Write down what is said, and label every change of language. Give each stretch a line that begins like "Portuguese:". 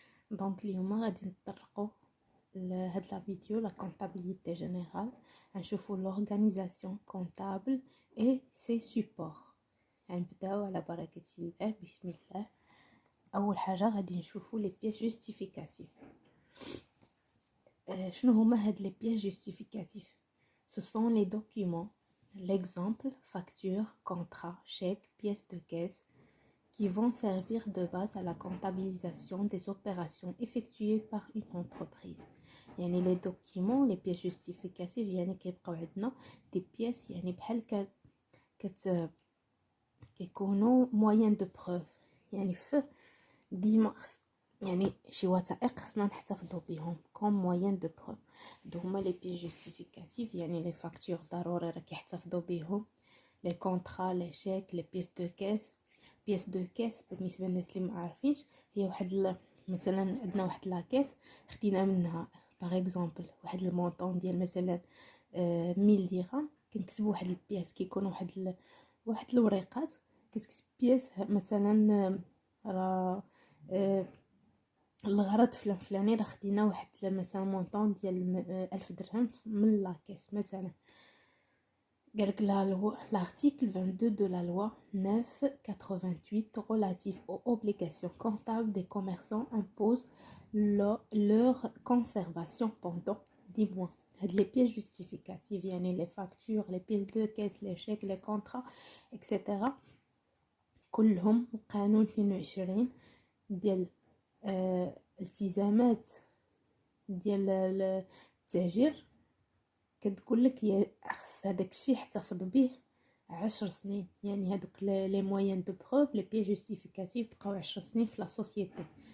Arabic: دونك اليوم غادي نتطرقوا لهاد لا فيديو لا كونطابيليتي جينيرال، غنشوفوا لورغانيزاسيون كونطابل اي سي سوبور. غنبداو على بركه الله. بسم الله. اول حاجه غادي نشوفوا لي بيس جوستيفيكاتيف. شنو هما هاد لي بيس جوستيفيكاتيف؟
French: Ce sont les documents, l'exemple, facture, contrat, chèque, pièce de caisse, qui vont servir de base à la comptabilisation des opérations effectuées par une entreprise. يعني les documents, les pièces justificatives
Arabic: يعني كيبقاو عندنا
French: des pièces
Arabic: يعني بحال كيكونوا
French: moyen de preuve.
Arabic: يعني في ديما يعني شي وثائق خصنا نحتفظوا بهم كوم موين دو بروف. هادو هما لي بيس جوستيفيكاتيف، يعني لي فاكتور ضروري راه كيحتفظوا بهم، لي كونطرا، لي شيك، لي بيس دو كيس. بيس دو كيس بالنسبه للناس اللي ما عارفينش هي واحد مثلا عندنا واحد لا كيس خدينا منها باغ اكزومبل واحد المونطون ديال مثلا 1000 درهم، كنكتبوا واحد البياس كيكون واحد الوريقات كتكتب بياس مثلا راه الغرض فلان فلاني راه خدينا واحد مثلا مونطون ديال 1000 درهم من لاكيس مثلا.
French: قالك l'article 22 de la loi 988 relatif aux obligations comptables des commerçants impose leur conservation pendant 10 mois. هاد les pièces justificatives يعني les factures, les pièces de caisse, les chèques, les contrats etc.
Arabic: كلهم قانون 22 ديال التزامات ديال التاجر كتقول لك خص هذاك الشيء يحتفظ به 10 سنين. يعني هذوك لي موين دو بروف لي بي جوستيفيكاتيف بقاو 10 سنين في لا سوسيتي.